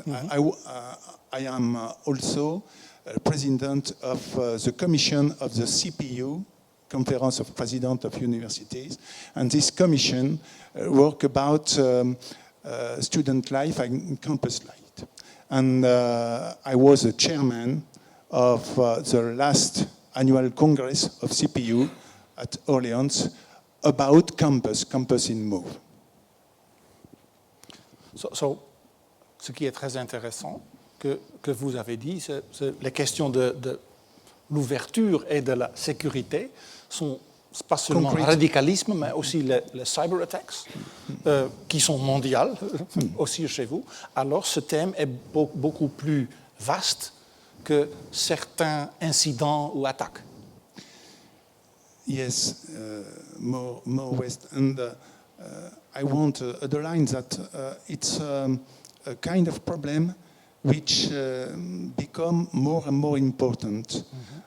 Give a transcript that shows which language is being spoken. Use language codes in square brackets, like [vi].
[en] Mm-hmm. I am also president of the commission of the CPU, Conference of Presidents of Universities, and this commission work about student life and campus life. And I was the chairman of the last annual congress of CPU at Orléans about campus in move. [fr] Ce qui est très intéressant que vous avez dit, c'est les questions de l'ouverture et de la sécurité sont pas seulement le radicalisme, mais aussi les cyber attacks, qui sont mondiales, aussi chez vous. Alors ce thème est beaucoup plus vaste que certains incidents ou attaques. [en] Yes, more west. And I want to underline that it's a kind of problem which become more and more important. Mm-hmm.